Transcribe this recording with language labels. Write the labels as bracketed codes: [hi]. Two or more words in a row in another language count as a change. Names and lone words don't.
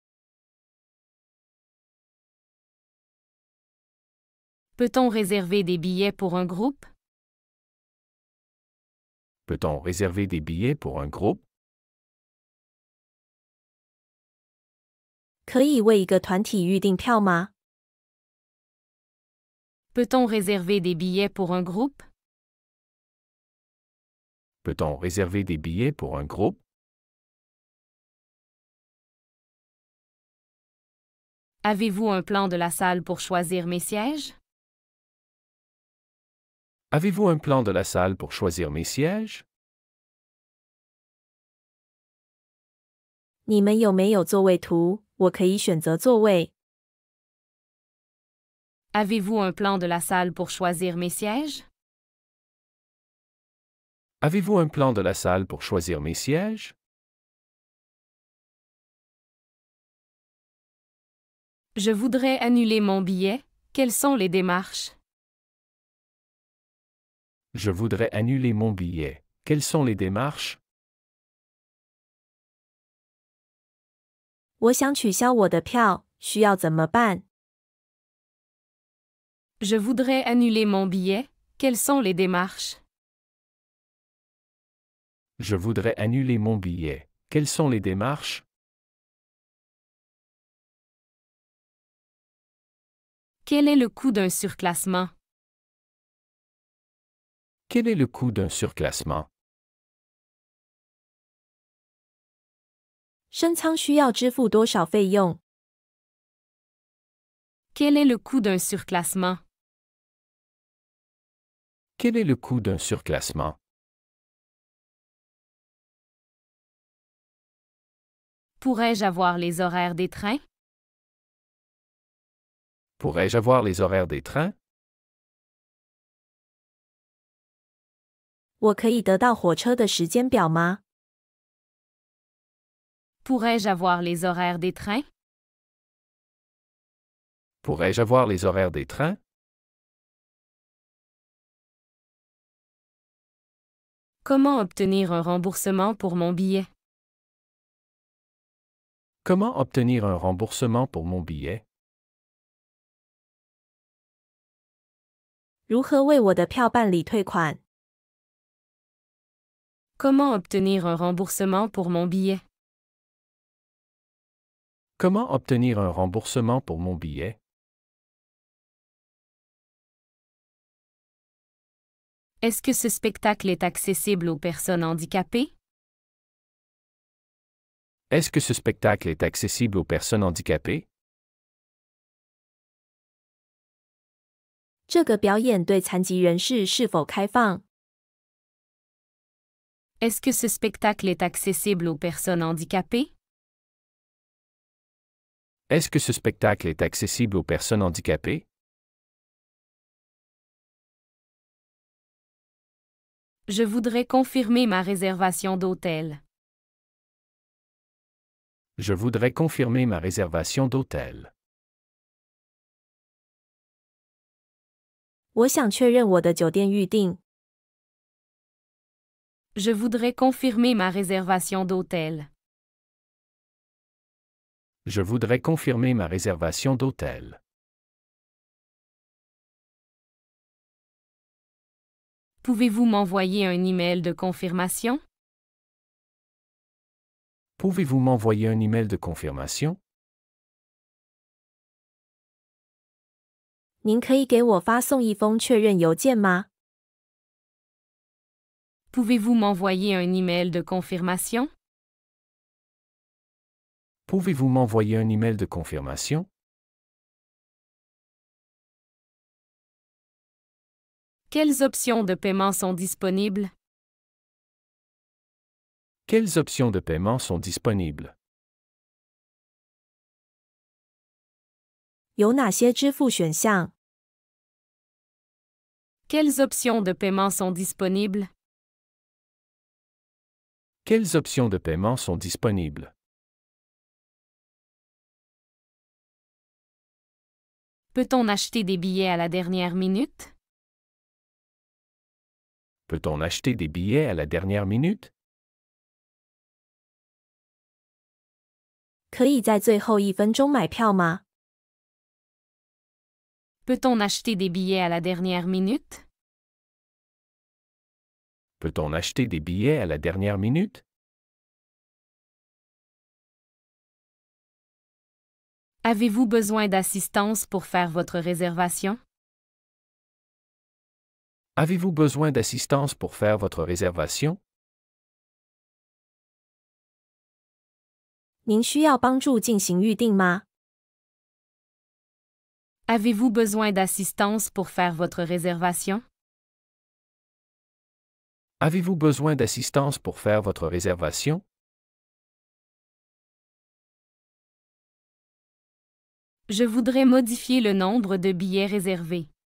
[fr] Peut-on réserver des billets pour un groupe? Peut-on réserver des billets pour un groupe? [zh] 可以为一个团体预订票吗？ [fr] Peut-on réserver des billets pour un groupe? Peut-on réserver des billets pour un groupe? Avez-vous un plan de la salle pour choisir mes sièges? Avez-vous un plan de la salle pour choisir mes sièges? [zh] 你们有没有座位图？我可以选择座位。 [fr] Avez-vous un plan de la salle pour choisir mes sièges? Avez-vous un plan de la salle pour choisir mes sièges? Je voudrais annuler mon billet. Quelles sont les démarches? Je voudrais annuler mon billet. Quelles sont les démarches? [zh] 我想取消我的票，需要怎么办？ [fr] Je voudrais annuler mon billet. Quelles sont les démarches? Je voudrais annuler mon billet. Quelles sont les démarches? Quel est le coût d'un surclassement? Quel est le coût d'un surclassement? [zh] 升舱需要支付多少费用？ [fr] Quel est le coût d'un surclassement? Quel est le coût d'un surclassement? Pourrais-je avoir les horaires des trains? Pourrais-je avoir les horaires des trains? [zh] 我可以得到火车的时间表吗？ [fr] Pourrais-je avoir les horaires des trains? Pourrais-je avoir les horaires des trains? Comment obtenir un remboursement pour mon billet? Comment obtenir un remboursement pour mon billet? [zh] 如何为我的票办理退款？ [fr] Comment obtenir un remboursement pour mon billet? Comment obtenir un remboursement pour mon billet? Est-ce que ce spectacle est accessible aux personnes handicapées? Est-ce que ce spectacle est accessible aux personnes handicapées? [zh] 这个表演对残疾人士是否开放？ [fr] Est-ce que ce spectacle est accessible aux personnes handicapées? Est-ce que ce spectacle est accessible aux personnes handicapées? Je voudrais confirmer ma réservation d'hôtel. Je voudrais confirmer ma réservation d'hôtel. [zh] 我想确认我的酒店预订。 [fr] Je voudrais confirmer ma réservation d'hôtel. Je voudrais confirmer ma réservation d'hôtel. Pouvez-vous m'envoyer un email de confirmation? Pouvez-vous m'envoyer un email de confirmation? [zh] 您可以给我发送一封确认邮件吗？ [fr] Pouvez-vous m'envoyer un email de confirmation? Pouvez-vous m'envoyer un email de confirmation? Quelles options de paiement sont disponibles? Quelles options de paiement sont disponibles? [zh] 有哪些支付选项？ [fr] Quelles options de paiement sont disponibles? Quelles options de paiement sont disponibles? Peut-on acheter des billets à la dernière minute? Peut-on acheter des billets à la dernière minute? [zh] 可以在最后1分钟买票吗？ [fr] Peut-on acheter des billets à la dernière minute? Peut-on acheter des billets à la dernière minute? Avez-vous besoin d'assistance pour faire votre réservation? Avez-vous besoin d'assistance pour faire votre réservation? [zh] 您需要帮助进行预订吗？ [fr] Avez-vous besoin d'assistance pour faire votre réservation? Avez-vous besoin d'assistance pour faire votre réservation? Je voudrais modifier le nombre de billets réservés.